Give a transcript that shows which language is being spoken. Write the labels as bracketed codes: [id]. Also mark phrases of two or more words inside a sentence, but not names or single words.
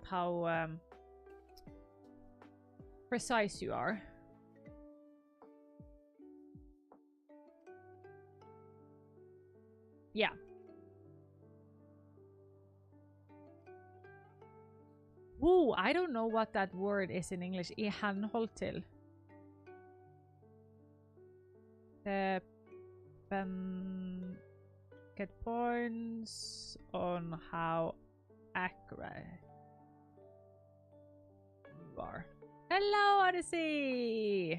[en] How precise you are. Yeah. Ooh, I don't know what that word is in English. [no] I henhold til. [en] Get points on how accurate you are. Hello, Odyssey!